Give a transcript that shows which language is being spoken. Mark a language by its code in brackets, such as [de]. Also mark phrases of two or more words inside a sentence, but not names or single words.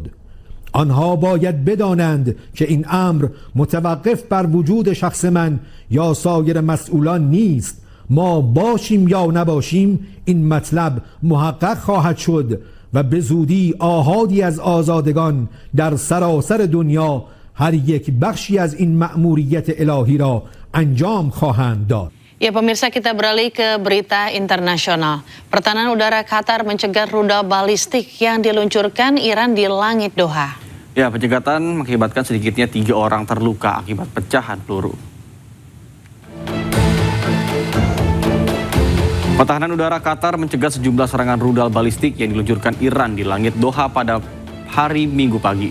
[fa] آنها باید بدانند که این امر متوقف بر وجود شخص من یا سایر مسئولان نیست. ما باشیم یا نباشیم این مطلب محقق خواهد شد و به زودی آحادی از آزادگان در سراسر دنیا هر یک بخشی از این مأموریت الهی را انجام خواهند داد. [id] Ya pemirsa, kita beralih ke berita internasional. Pertahanan udara Qatar mencegat rudal balistik yang diluncurkan Iran di langit Doha. Ya, pencegatan mengakibatkan sedikitnya 3 orang terluka akibat pecahan peluru. Pertahanan udara Qatar mencegat sejumlah serangan rudal balistik yang diluncurkan Iran di langit Doha pada hari Minggu pagi.